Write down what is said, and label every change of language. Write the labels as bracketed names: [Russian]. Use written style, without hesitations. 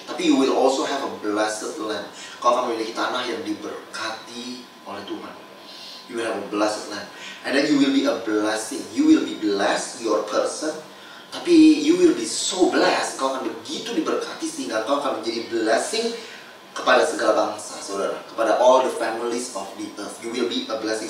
[Indonesian] Tapi [English] you will also have a blessed land. [Indonesian] Kau akan memiliki tanah yang diberkati oleh Tuhan. [English] You will have a blessed land, and then you will be a blessing. You will be blessed, your person. Tapi you will be so blessed, [Indonesian] kau akan begitu diberkati sehingga kau akan menjadi [English] blessing [Indonesian] kepada segala bangsa, saudara, kepada [English] all the families of the earth. You will be a blessing.